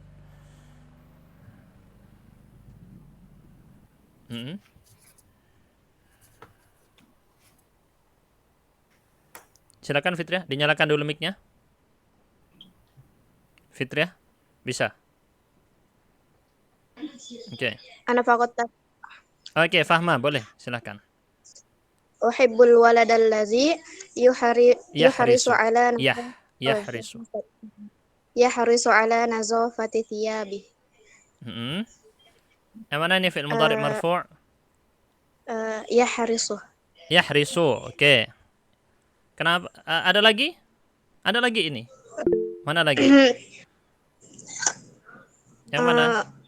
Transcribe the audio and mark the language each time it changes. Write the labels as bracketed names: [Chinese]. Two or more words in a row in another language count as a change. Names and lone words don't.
[Indonesian] Silakan Fitriah, dinyalakan dulu mic-nya. Fitriah, bisa? Oke. [Arabic] أنا فقط [Indonesian] Oke, Fahma, boleh, silakan. [Arabic] أحب الولد يحارس على يحرص على نظافة ثيابي. [Indonesian] Yang mana ini [Arabic] فعل مضارع مرفوع'? [Indonesian] Yahrisu. Yahrisu, oke. Kenapa? Ada lagi? Ada lagi ini? Mana lagi? Yang mana?